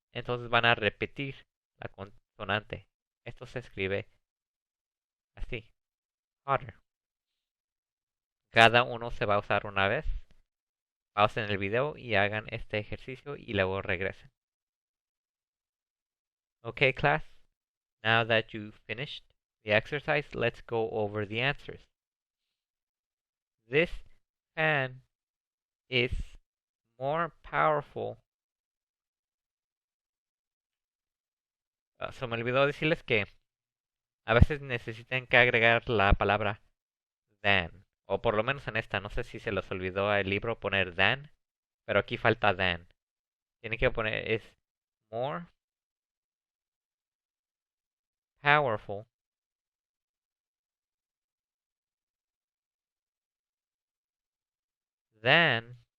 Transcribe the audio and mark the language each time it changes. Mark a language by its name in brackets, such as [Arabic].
[Spanish] Entonces van a repetir la consonante. Esto se escribe así, hotter. Cada uno se va a usar una vez. Pausen el video y hagan este ejercicio y luego regresen. [English] Okay, class. Now that you've finished the exercise, let's go over the answers. This fan is more powerful. [Spanish] Se me olvidó decirles que a veces necesitan que agregar la palabra than. O por lo menos en esta, no sé si se les olvidó al libro poner than, pero aquí falta than. Tienen que poner es [English] more powerful than.